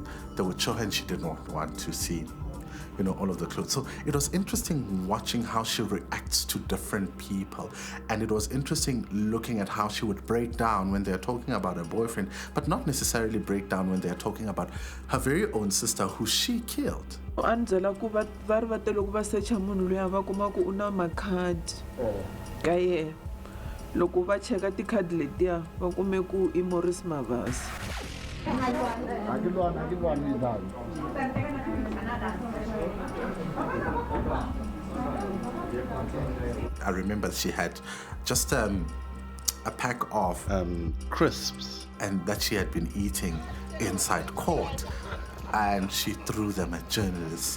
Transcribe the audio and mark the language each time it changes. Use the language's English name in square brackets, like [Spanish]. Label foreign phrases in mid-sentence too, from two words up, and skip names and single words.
[English] They would show her and she did not want to see, you know, all of the clothes. So it was interesting watching how she reacts to different people. And it was interesting looking at how she would break down when they're talking about her boyfriend, but not necessarily break down when they're talking about her very own sister who she killed. [Tsonga] Andzela ku va ri va te loko va searcha munhu loyi va kuma ku u na makhadi ka yena. Loko va cheka tikhadi letiya va kume ku i Morris Mabasa. [English] I remember she had just a pack of crisps, and that she had been eating inside court, and she threw them at journalists.